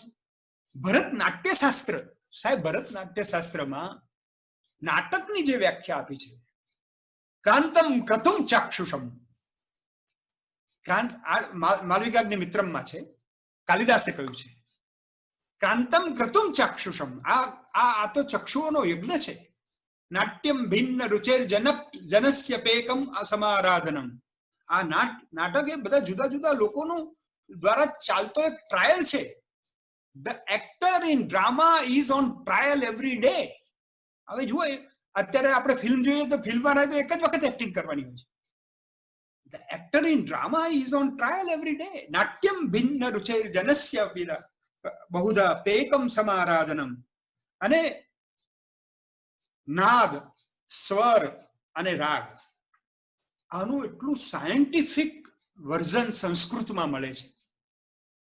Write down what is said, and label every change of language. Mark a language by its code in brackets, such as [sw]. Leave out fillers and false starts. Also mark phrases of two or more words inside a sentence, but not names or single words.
[gu] ભરતનાટ્ય શાસ્ત્ર સાહેબ, ભરતનાટ્ય શાસ્ત્રમાં નાટકની જે વ્યાખ્યા આપી છે, [sa] ક્રાંતમ ક્રતુમ ચાક્ષુષમ, [gu] માલવિકાગ્નિ મિત્રમમાં છે, કાલિદાસે કહ્યું છે [sa] ક્રાંતમ ક્રતુમ ચાક્ષુષમ. [gu] આ તો ચક્ષુઓનો યજ્ઞ છે. [sa] નાટ્યમ ભિન્ન રુચિર જનસ્ય પેકમ સમારાધનમ. [gu] આ નાટક એ બધા જુદા જુદા લોકોનું દ્વારા ચાલતો એક ટ્રાયલ છે. [en] The actor in drama is on trial every day. [gu] હવે જુઓ, અત્યારે આપણે ફિલ્મ જોઈએ તો ફિલ્મમાં તો એક જ વખત એક્ટિંગ કરવાની હોય છે. [en] The actor in drama is on trial every day. [sa] નાટ્યમ ભિન્ન રુચિર જનસ્ય બહુધા પેકમ સમારાધનમ. [gu] અને નાદ, સ્વર અને રાગ, આનું એટલું [en] scientific version [gu] સંસ્કૃતમાં મળે છે.